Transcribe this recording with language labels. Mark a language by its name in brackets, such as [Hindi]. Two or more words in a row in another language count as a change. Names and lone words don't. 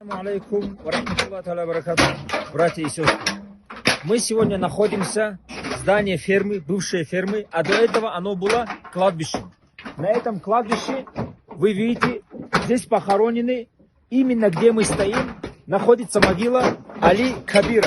[Arabic] السلام عليكم ورحمة الله وبركاته. [Russian] Братья и сестры, мы сегодня находимся в здании фермы, бывшей фермы, а до этого оно было кладбищем. На этом кладбище, вы видите, здесь похоронены, именно где мы стоим, находится могила Али Кабира.